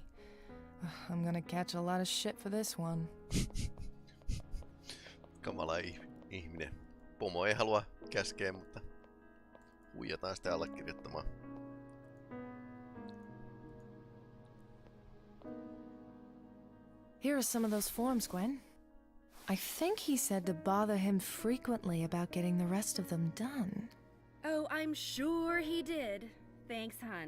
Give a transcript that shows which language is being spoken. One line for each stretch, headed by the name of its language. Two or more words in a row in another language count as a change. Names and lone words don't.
English: I'm gonna catch a lot of shit for this one.
Finnish: Kamala ihminen. Pomo ei halua käskeä, mutta huijataan sitä allekirjoittamaan.
English: Here are some of those forms, Gwen. I think he said to bother him frequently about getting the rest of them done. Oh, I'm sure he did. Thanks, hon.